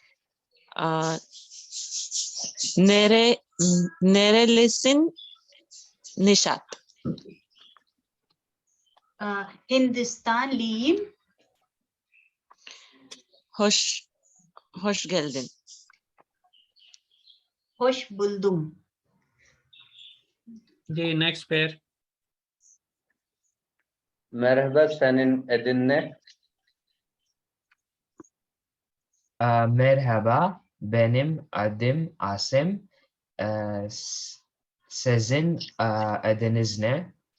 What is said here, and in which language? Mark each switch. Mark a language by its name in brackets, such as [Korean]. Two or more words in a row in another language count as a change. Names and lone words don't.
[Turkish] Nerelisin? Nişat. Hindistanlıyım. Hoş geldin. Hoş buldum. [Hindi] जी [English] next pair. [Turkish] Merhaba, senin adın ne? Merhaba, benim adım Asim. Sizin adınız ne?